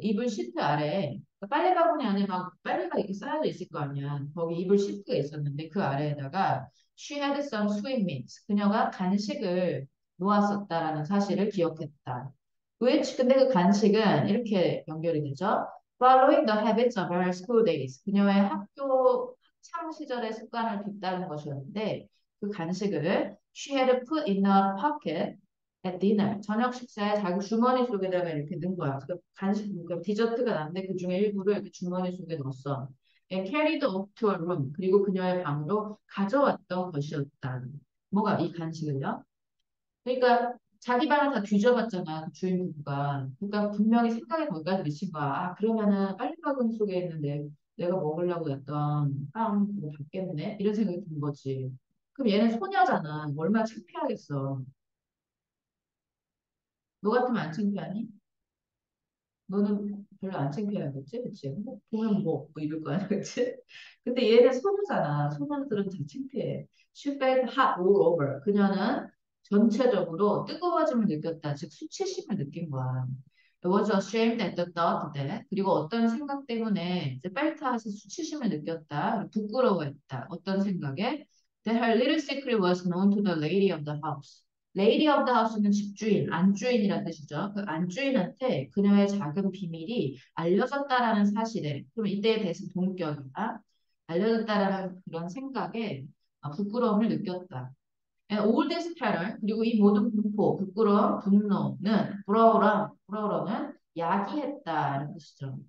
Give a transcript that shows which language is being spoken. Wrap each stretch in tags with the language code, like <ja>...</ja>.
<ko>이불 시트 아래에 그 빨래 바구니 안에 막 빨래가 이렇게 쌓여져 있을 거 아니야. 거기 이불 시트가 있었는데 그 아래에다가</ko> <en>she had some sweetmeats.</en> <ko>그녀가 간식을 놓았었다라는 사실을 기억했다. which 근데 그 간식은 이렇게 연결이 되죠.</ko> <en>Following the habits of her school days.</en> <ko>그녀의 학교 학창 시절의 습관을 뒤따른 것이었는데 그 간식을</ko> <en>she had put in a pocket at dinner.</en> <ko>저녁 식사에 자기 주머니 속에다가 이렇게 넣은 거야. 그 간식, 그러니까 디저트가 났는데 그 중에 일부를 이렇게 주머니 속에 넣었어.</ko> <en>And carried off to a room.</en> <ko>그리고 그녀의 방으로 가져왔던 것이었다. 뭐가 이 간식을요? 그러니까 자기 방을 다 뒤져봤잖아, 그 주인 부부가. 그러니까 분명히 생각에 거기까지 미친 거야. 아, 그러면은 빨래바구니 속에 있는데 내가 먹으려고 했던 빵뭐 받겠네? 이런 생각이 든 거지. 그럼 얘는 소녀잖아. 얼마나 창피하겠어. 너 같으면 안 창피하니? 너는 별로 안 창피하겠지? 그치? 뭐, 보면 뭐 이럴 거 아니야, 그치? 근데 얘는 소녀잖아. 소녀들은 다 창피해.</ko> <en>She felt hot all over.</en> <ko>그녀는 전체적으로 뜨거워짐을 느꼈다. 즉, 수치심을 느낀 거야.</ko> <en>was ashamed at the thought that.</en> <ko>그리고 어떤 생각 때문에 이제 felt hot의 수치심을 느꼈다. 부끄러워했다. 어떤 생각에?</ko> <en>That her little secret was known to the lady of the house.</en> <ko>레이디 오브 더 하우스는 집주인, 안주인이라는 뜻이죠. 그 안주인한테 그녀의 작은 비밀이 알려졌다라는 사실에, 그럼 이때에 대해서 동격이다. 알려졌다라는 그런 생각에 부끄러움을 느꼈다.</ko> <en>And all this terror,</en> <ko>그리고 이 모든 공포, 부끄러움, 분노는, 불어오는 야기했다라는 뜻이죠.</ko>